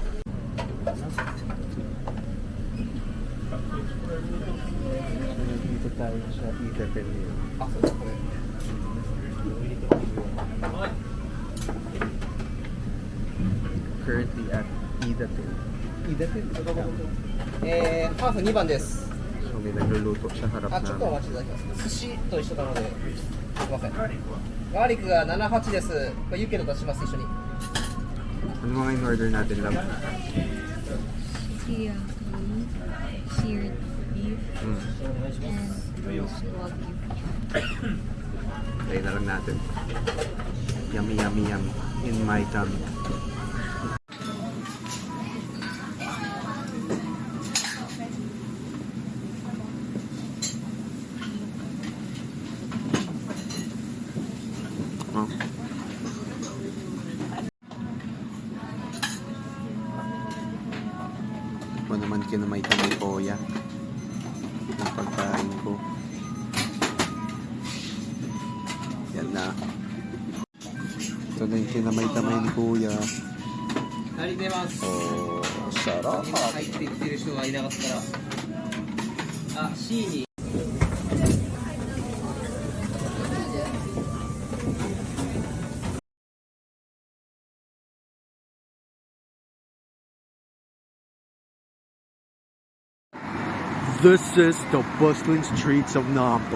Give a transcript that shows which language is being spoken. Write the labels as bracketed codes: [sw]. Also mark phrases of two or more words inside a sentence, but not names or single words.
[tl] Dito Idaten yun. [ja] あ、そうですこれ。 [en] Currently at Idaten. Idaten? [ja] ハーフ2番です。 [tl] So may nagluluto sa harap [ja] あ、ちょっとお [tl] namin. [ja] 待ちいただきます。寿司と一緒なので、すみません。ガーリックが78です。これユッケと出します、一緒に。 [tl] Ano mga in-order natin, love? [en] Teriyaki, seared beef, Mm. and roast wagyu. [tl] Try na lang natin. [en] Yummy, yummy, yummy. In my tummy. Oh. [tl] Ako naman kinamay-kamay ko, ya. Ang pagkain ko. Yan na. Ito na yung kinamay-kamay ni Kuya. [ja] ありがとうございます。 [tl] Oh, sarap. [ja] 今入っていってる人がいなかったら、あ、C に。 [en] This is the bustling streets of Napa.